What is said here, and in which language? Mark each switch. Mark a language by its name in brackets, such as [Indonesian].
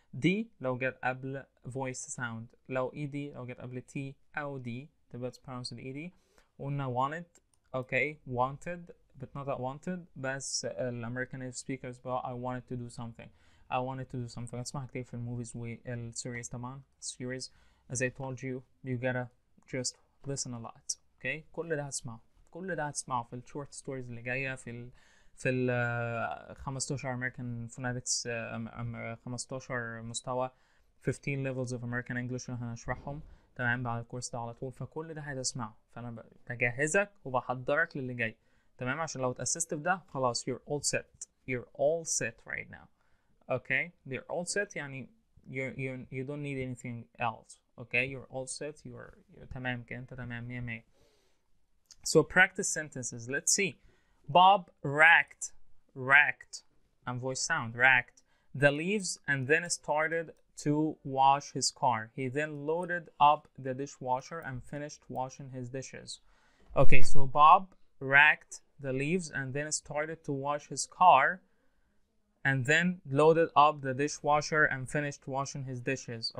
[Arabic] D لو جت قبل [English] voice sound. [Arabic] لو ED لو جت قبل T أو D تبقى pronounced ED. [English] قلنا wanted. okay, wanted بتنطق wanted [Arabic] بس الامريكان [English] native speakers بقى I wanted to do something. I wanted to do something. [Arabic] اسمعها كتير في الموفيز والسيريز طبعا. [English] series as I told you you gotta just listen a lot. [Arabic] okay, كل ده هتسمعه في الشورت ستوريز اللي جايه في ال 15 American phonetics 15 مستوى [English] 15 levels of American English [Arabic] اللي هنشرحهم تمام بعد الكورس ده على طول. فكل ده هتسمعه. فانا بجهزك وبحضرك للي جاي تمام عشان لو اتأسست في ده خلاص [English] you're all set right now. okay, you're all set [Arabic] يعني [English] you don't need anything else. okay, you're all set. [Arabic] you're تمام كده انت تمام 100. [English] So practice sentences. Let's see. Bob racked and voice sound racked the leaves and then started to wash his car. He then loaded up the dishwasher and finished washing his dishes. Okay, so Bob racked the leaves and then started to wash his car and then loaded up the dishwasher and finished washing his dishes.